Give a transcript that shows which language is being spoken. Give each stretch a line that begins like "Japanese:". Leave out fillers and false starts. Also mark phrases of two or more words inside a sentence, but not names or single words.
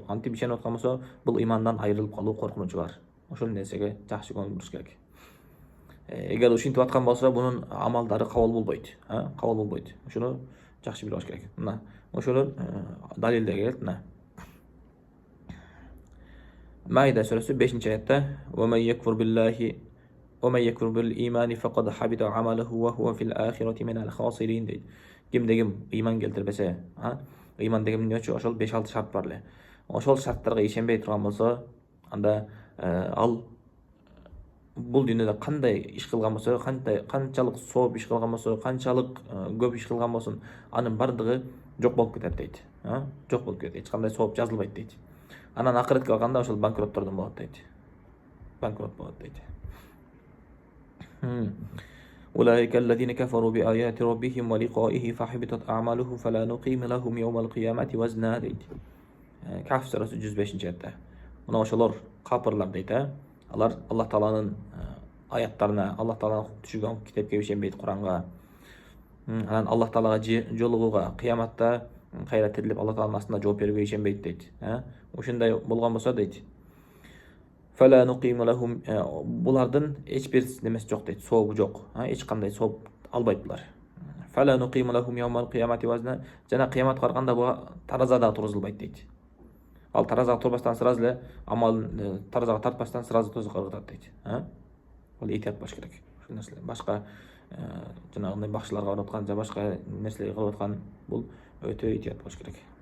Kyrgyz: Антип ишенип аткан болсо, бул имандан айрылып калуу коркунучу бар. Ошол нерсеге жакшы көңүл буруш керек. Эгер ушинтип аткан болсо, бунун амалдары кабыл болбойт, кабыл болбойт. Ошону жакшы билип алыш керек. Мына ошолор далилдер келет. Мына Маида сүрөсү 5-аятта:
Arabic: "ومن يكفر بالله ومن يكفر بالإيمان فقد حبط عمله وهو في الآخرة من الخاسرين" дейт.
Kyrgyz: Кимде ким иман келтирбесе, иман деген эмне үчүн? Ошол 5-6 шарт бар эле. Ошол шарттарга ишенбей турган болсо, анда ал бул дүйнөдө кандай иш кылган болсо, канчалык сооп иш кылган болсо, канчалык көп иш кылган болсун, анын бардыгы жок болуп кетет дейт. Жок болуп кетет. Эч кандай сооп жазылбайт дейт. Анан акыретке барганда ошол банкроттордон болот дейт. Банкрот болот дейт.
Arabic: أولئك الذين كفروا بآيات ربهم ولقائه فحبطت أعمالهم فلا نقيم لهم يوم القيامة وزنا дейт.
Kyrgyz: Каф сүрөсү 105-аятта. Мына ошолор капырлар дейт. Алар Аллах Тааланын аяттарына, Аллах Тааланын түшүргөн китепке ишенбейт, Куранга. Анан Аллах Таалага жолугууга, кыяматта кайра тирилип Аллах Тааланын астында жооп берүүгө ишенбейт дейт. Ушундай болгон болсо дейт.
Arabic: فلا نقيم لهم,
Kyrgyz: булардын эч бир немеси жок дейт, сообу жок. Эч кандай сооп албайт булар.
Arabic: فلا نقيم لهم يوم القيامة وزنا,
Kyrgyz: жана кыямат карганда буга таразада тургузулбайт дейт. Ал таразага турбастан сразу эле амал таразага тартпастан сразу тозокко кыргытат дейт. Бул этият болуш керек. Ушул нерселер башка жанагындай бакчыларга барып аткан же башка нерселерди кылып аткан, бул өтө этият болуш керек.